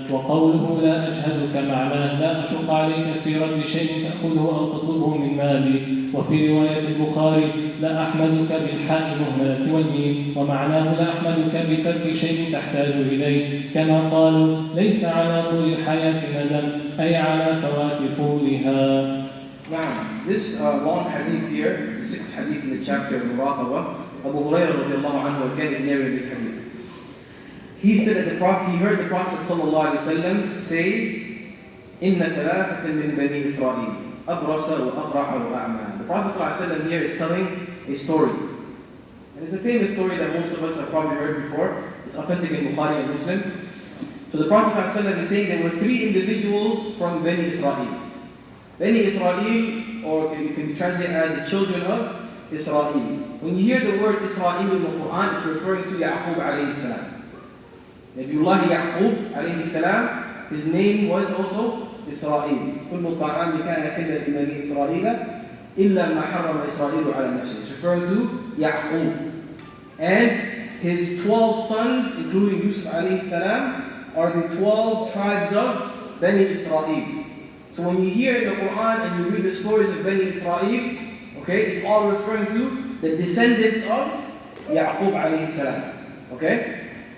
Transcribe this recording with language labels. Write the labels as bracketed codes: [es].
[ar] وقوله لا أجهدك معناه لا أشق عليك في رد شيء تأخذه أو تطلبه من مالي. وفي رواية البخاري لا أحمدك بالحاء المهملة والميم، ومعناه لا أحمدك بترك شيء تحتاج إليه، كما قالوا ليس على طول الحياة ندم أي على فوات طولها. [en] Now, this long hadith here, the sixth hadith in the chapter of Muraqabah, Abu Hurairah radiallahu anhu again narrated this hadith. He said that he heard the Prophet sallallahu alaihi wasallam say, [ar] إِنَّ ثَلَاثَةً مِّن بَنِي إِسْرَائِيلَ أَبْرَصَ وَأَقْرَعَ وَأَعْمَى. [en] The Prophet sallallahu alaihi wasallam here is telling a story. And it's a famous story that most of us have probably heard before. It's authentic in Bukhari and Muslim. So the Prophet sallallahu alaihi wasallam is saying there were three individuals from Bani Israel. Bani Israel, or it can be translated as the children of Israel. When you hear the word Israel in the Quran, it's referring to Yaqub alayhi salam. Nabiullah Yaqub alayhi salam, his name was also Israel. [ar] كل الطعام كان حلا لبني إسرائيل إلا ما حرم إسرائيل على نفسه. [en] It's referring to Yaqub. And his 12 sons, including Yusuf alayhi salam, are the 12 tribes of Bani Israel. So when you hear in the Quran and you read the stories of Bani Israel, okay, it's all referring to the descendants of Yaqub alayhi salam. Okay?